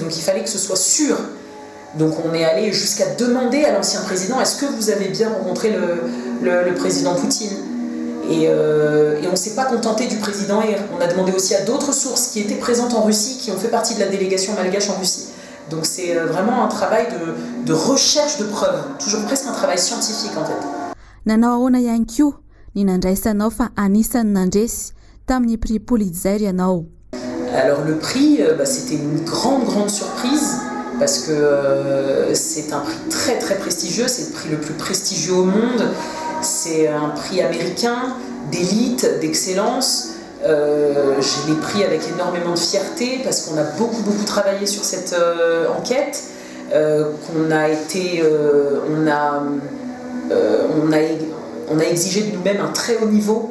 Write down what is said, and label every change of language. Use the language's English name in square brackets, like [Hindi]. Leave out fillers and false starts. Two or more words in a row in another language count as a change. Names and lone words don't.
[French] Donc il fallait que ce soit sûr. Donc on est allé jusqu'à demander à l'ancien président est-ce que vous avez bien rencontré le président Poutine et on ne s'est pas contenté du président. Et on a demandé aussi à d'autres sources qui étaient présentes en Russie, qui ont fait partie de la délégation malgache en Russie, Donc c'est vraiment un travail de recherche de preuves, toujours presque un travail scientifique en fait. [Malagasy] Nanao ahoana ihany koa ny nandraisanao fa anisan'ny nandresy tamin'ny prix Pulitzer ianao. [French] Alors le prix, c'était une grande surprise parce que c'est un prix très très prestigieux, c'est le prix le plus prestigieux au monde, c'est un prix américain d'élite, d'excellence. Je l'ai pris avec énormément de fierté parce qu'on a beaucoup travaillé sur cette enquête, qu'on a été, on a exigé de nous-mêmes un très haut niveau.